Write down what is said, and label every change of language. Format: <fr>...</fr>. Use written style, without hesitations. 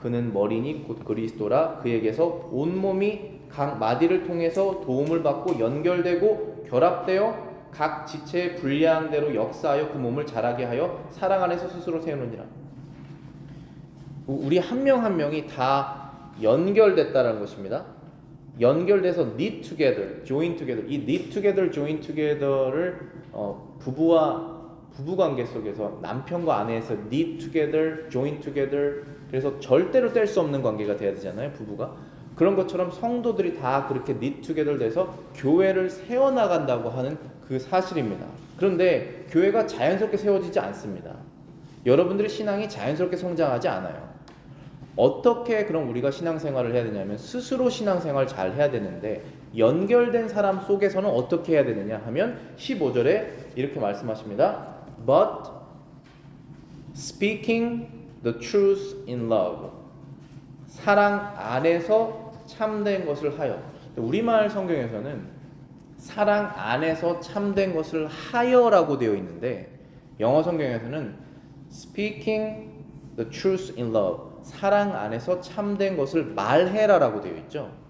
<ko>그는 머리니 곧 그리스도라. 그에게서 온몸이 각 마디를 통해서 도움을 받고 연결되고 결합되어 각 지체의 분량대로 역사하여 그 몸을 자라게 하여 사랑 안에서 스스로 세우느니라. 우리 한 명 한 명이 다 연결됐다는 것입니다. 연결돼서</ko> <en>knit together, join together.</en> <ko>이</ko> <en>knit together, join together</en> <ko>를 부부와 부부 관계 속에서 남편과 아내에서 knit together, join together. 그래서 절대로 뗄 수 없는 관계가 돼야 되잖아요, 부부가. 그런 것처럼 성도들이 다 그렇게</ko> <en>knit together</en> <ko>돼서 교회를 세워나간다고 하는 그 사실입니다. 그런데 교회가 자연스럽게 세워지지 않습니다. 여러분들의 신앙이 자연스럽게 성장하지 않아요. 어떻게 그럼 우리가 신앙생활을 해야 되냐면 스스로 신앙생활 잘 해야 되는데 연결된 사람 속에서는 어떻게 해야 되느냐 하면 15절에 이렇게 말씀하십니다.</ko> <en>But speaking the truth in love.</en> <ko>사랑 안에서 참된 것을 하여. 우리말 성경에서는 사랑 안에서 참된 것을 하여라고 되어 있는데 영어 성경에서는</ko> <en>speaking the truth in love.</en> <ko>사랑 안에서 참된 것을 말해라라고 되어 있죠.</ko>